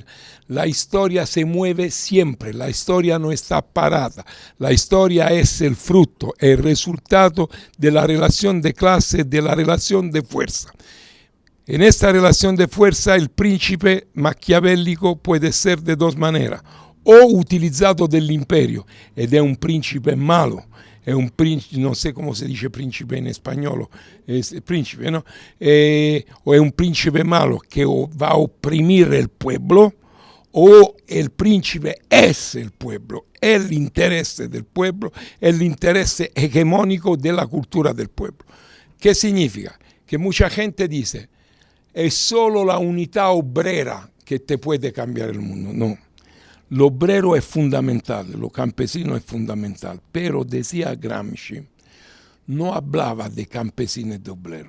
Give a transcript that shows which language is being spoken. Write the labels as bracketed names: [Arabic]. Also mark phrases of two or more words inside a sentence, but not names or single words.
[Spanish] La historia se mueve siempre, la historia no está parada. La historia es el fruto, el resultado de la relación de clase, de la relación de fuerza. En esta relación de fuerza el príncipe maquiavélico puede ser de dos maneras. O utilizado del imperio, [Italian] ed è un príncipe malo, è un principe, non so come si dice principe in spagnolo, principe, no? O è un principe malo che va a opprimere il pueblo, [Spanish] o el príncipe es el pueblo, [Italian] è l'interesse del pueblo, è l'interesse hegemonico della cultura del pueblo. [Spanish] ¿Qué significa? Que mucha gente dice, es solo la unidad obrera que te puede cambiar el mundo. No, lo obrero es fundamental, lo campesino es fundamental, pero decía Gramsci, no hablaba de campesino y de obrero.